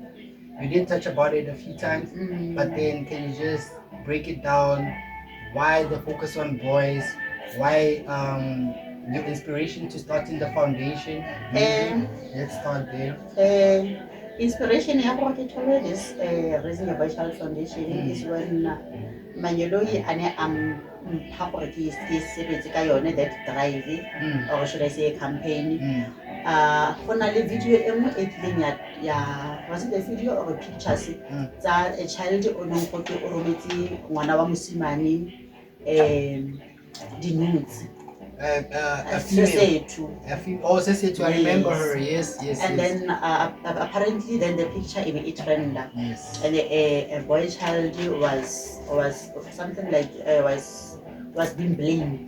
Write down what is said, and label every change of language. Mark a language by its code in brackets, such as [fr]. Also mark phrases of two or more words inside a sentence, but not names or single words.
[en] You did touch about it a few times, but then can you just break it down? Why the focus on boys? Why your inspiration to starting the foundation? Maybe let's start there. Inspiration [tn] ya gore ke thole [en] this Raising a Boy Child Foundation is when [tn] Manyeloi a ne a mpha gore ke sebetse ka yone [en] that drive, or should I say campaign. [tn] Go na le video e nngwe e tlileng ya [en] was it a video or pictures [tn] tsa [en] a child [tn] o neng go ke o rometse ngwana wa mosimane di-nudes. [en] A female. Oh, Sesetu, I remember her. Yes. And then apparently, then the picture in it trended. Yes. And a boy child was something like was being blamed.